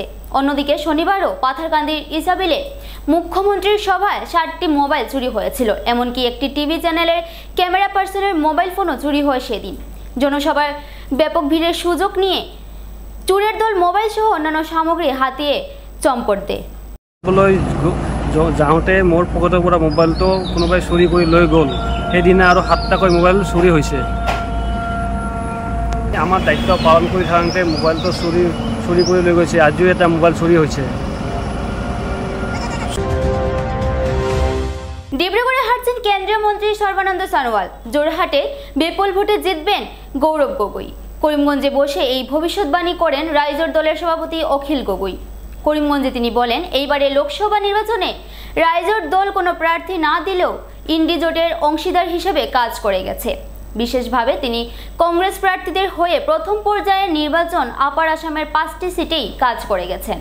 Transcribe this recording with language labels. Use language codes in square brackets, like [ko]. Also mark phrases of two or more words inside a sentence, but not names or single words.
[bn] অন্যদিকে শনিবারও পাথারকান্দির ইসাবিলে মুখ্যমন্ত্রীর সভায় ৬০টি মোবাইল চুরি হয়েছিল। এমনকি একটি টিভি চ্যানেলের ক্যামেরা পার্সনের মোবাইল ফোনও চুরি হয় সেদিন। জনসভার ব্যাপক ভিড়ের সুযোগ নিয়ে চোরের দল মোবাইল সহ অন্যান্য সামগ্রী হাতিয়ে চম্পট দেয়। [as] যাওঁতে মোৰ পকেটৰ পৰা মোবাইলটো কোনোবাই চুৰি কৰি লৈ গ'ল। সেইদিনা আৰু ৭টাকৈ মোবাইল চুৰি হৈছে। আমাৰ দায়িত্ব পালন কৰি থাকোঁতে মোবাইলটো চুৰি কৰি লৈ গৈছে। আজিও এটা মোবাইল চুৰি হৈছে। [bn] ডিব্রুগড়ে হাঁটছেন কেন্দ্রীয় মন্ত্রী সর্বানন্দ সোনোয়াল। জোরহাটে বিপুল ভোটে জিতবেন গৌরব গগৈ। করিমগঞ্জে বসে এই ভবিষ্যৎবাণী করেন রাইজোর দলের সভাপতি অখিল গগৈ। করিমগঞ্জে তিনি বলেন, এইবারে লোকসভা নির্বাচনে রাইজোর দল কোনো প্রার্থী না দিলেও ইন্ডি জোটের অংশীদার হিসেবে কাজ করে গেছে। বিশেষভাবে তিনি কংগ্রেস প্রার্থীদের হয়ে প্রথম পর্যায়ের নির্বাচন আপার আসামের 5টি সিটেই কাজ করে গেছেন।